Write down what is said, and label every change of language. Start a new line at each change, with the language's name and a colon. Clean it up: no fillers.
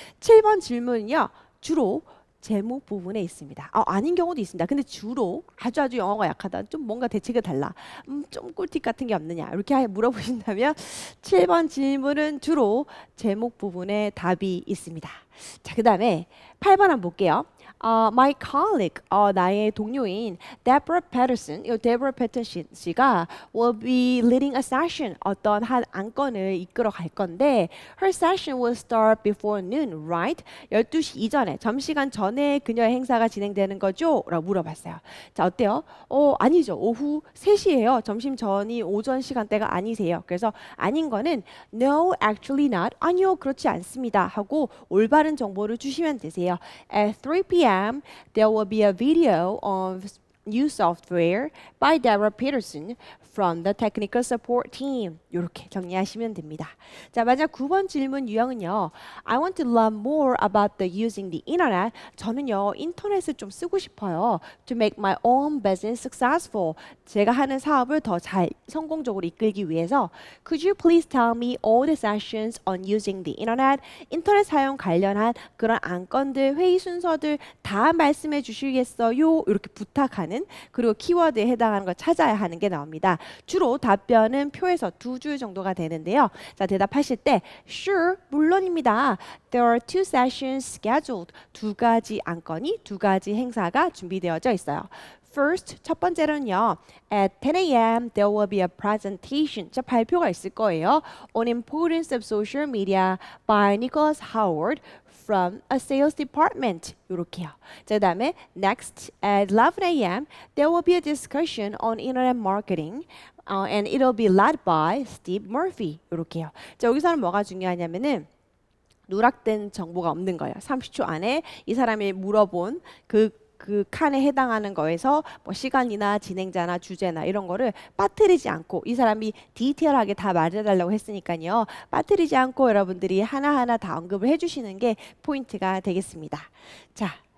Korean: 7번 질문은요. 주로 제목 부분에 있습니다. 아닌 경우도 있습니다. 근데 주로 아주 영어가 약하다. 좀 뭔가 대책이 달라. 좀 꿀팁 같은 게 없느냐. 이렇게 물어보신다면 7번 질문은 주로 제목 부분에 답이 있습니다. 자, 그 다음에 8번 한번 볼게요.
English: My colleague,
Korean: 나의 동료인
English: Deborah Peterson, 이 Deborah Peterson 씨가 will be leading a session,
Korean: 어떤 한 안건을 이끌어 갈 건데
English: her session will start before noon, right?
Korean: 12시 이전에, 점심시간 전에 그녀의 행사가 진행되는 거죠? 라고 물어봤어요. 자, 어때요? 아니죠. 오후 3시예요. 점심 전이 오전 시간대가 아니세요. 그래서 아닌 거는
English: no, actually not.
Korean: 아니요, 그렇지 않습니다. 하고 올바른 정보를 주시면 되세요.
English: At 3 p.m. there will be a video of new software by Deborah Peterson from the technical support team.
Korean: 이렇게 정리하시면 됩니다. 자, 마지막 9번 질문 유형은요.
English: I want to learn more about the using the internet.
Korean: 저는요, 인터넷을 좀 쓰고 싶어요.
English: To make my own business successful.
Korean: 제가 하는 사업을 더 잘 성공적으로 이끌기 위해서
English: Could you please tell me all the sessions on using the internet?
Korean: 인터넷 사용 관련한 그런 안건들, 회의 순서들 다 말씀해 주시겠어요? 이렇게 부탁하는 그리고 키워드에 해당하는 걸 찾아야 하는 게 나옵니다. 주로 답변은 표에서 2줄 정도가 되는데요. 자, 대답하실 때 Sure, 물론입니다.
English: There are 2 sessions scheduled.
Korean: 2가지 안건이 2가지 행사가 준비되어져 있어요. First, 첫 번째로는요.
English: At 10 a.m. there will be a presentation.
Korean: 자, 발표가 있을 거예요.
English: On importance of social media by Nicholas Howard from a sales department.
Korean: 이렇게요. 자, 그다음에
English: next at 11 a.m. there will be a discussion on internet marketing. And it'll be led by Steve Murphy.
Korean: 이렇게요. 자, 여기서는 뭐가 중요하냐면은 누락된 정보가 없는 거예요. 30초 안에 이 사람이 물어본 그 칸에 해당하는 거에서 뭐 시간이나 진행자나 주제나 이런 거를 빠뜨리지 않고 이 사람이 디테일하게 다 말해달라고 했으니까요. 빠뜨리지 않고 여러분들이 하나하나 다 언급을 해주시는 게 포인트가 되겠습니다. 자.